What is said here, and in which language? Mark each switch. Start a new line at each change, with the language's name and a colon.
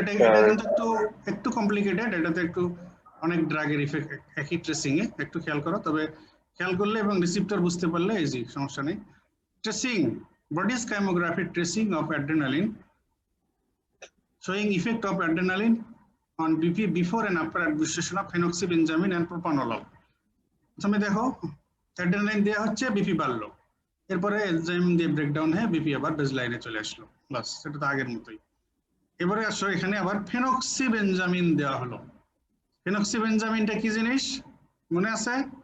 Bangla: এটা কিন্তু একটু কমপ্লিকেটেড, এটাতে একটু অনেক ড্রাগের ইফেক্ট একই ট্রেসিং এ, একটু খেয়াল করো। তবে খেয়াল করলে এবং রিসিপ্টর বুঝতে পারলে ইজি, সমস্যা নেই।
English: Tracing, bodies kymography tracing of adrenaline showing effect of adrenaline on BP before and after administration of phenoxybenzamin and propranolol.
Bangla: প্রথমে দেখো অ্যাড্রেনালিন দেওয়া হচ্ছে, বিপি বাড়লো, এরপরে এনজাইম দিয়ে ব্রেকডাউন হয়ে বিপি আবার বেজ লাইনে চলে আসলো, বাস সেটা তো আগের মতোই। এবারে আসো এখানে আবার ফেনক্সিবেনজামিন দেওয়া হলো। ফেনক্সিবেনজামিনটা কি জিনিস মনে আছে?